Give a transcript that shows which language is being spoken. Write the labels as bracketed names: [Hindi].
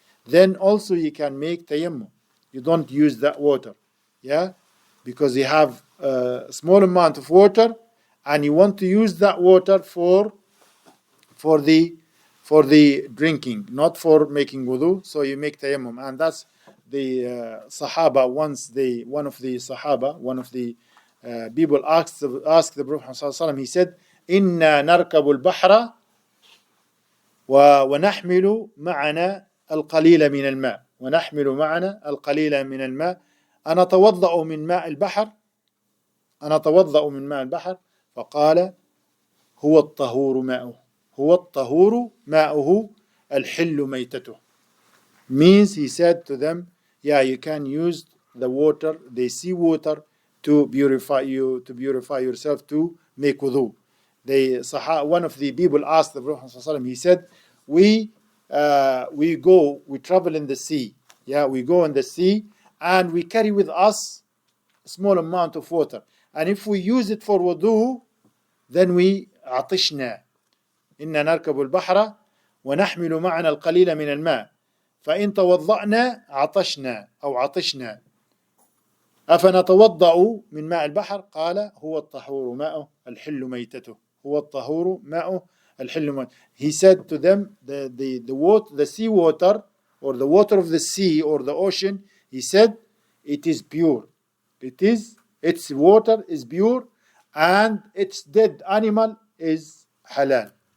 [English] Then also you can make tayammum. You don't use that water, yeah, because you have a small amount of water, and you want to use that water for the drinking, not for making wudu. So you make tayammum, and that's the Sahaba. One of the people asked the Prophet ﷺ, he said, [Arabic] "Inna narkabu al-bahra ونحمل معنا القليل من الماء ونحمل معنا القليل من الماء أنتوضأ من ماء البحر فقال هو الطهور ماؤه الحل ميتته." [English] Means he said to them, yeah, you can use the water, the sea water, to purify yourself, to make wudu. One of the people asked the Prophet ﷺ, he said, we travel in the sea, yeah, we go in the sea, and we carry with us a small amount of water, and if we use it for wudu, then we [Arabic] عطشنا. إنا نركب البحر ونحمل معنا القليل من الماء فإن توضأنا عطشنا أو عطشنا أفنتوضأ من ماء البحر قال هو الطهور ماؤه الحل ميتته. هو الطهور ماؤه الحل ميتته. [English] He said to them, the sea water, or the water of the sea or the ocean, he said it is pure. Its water is pure, and its dead animal is halal.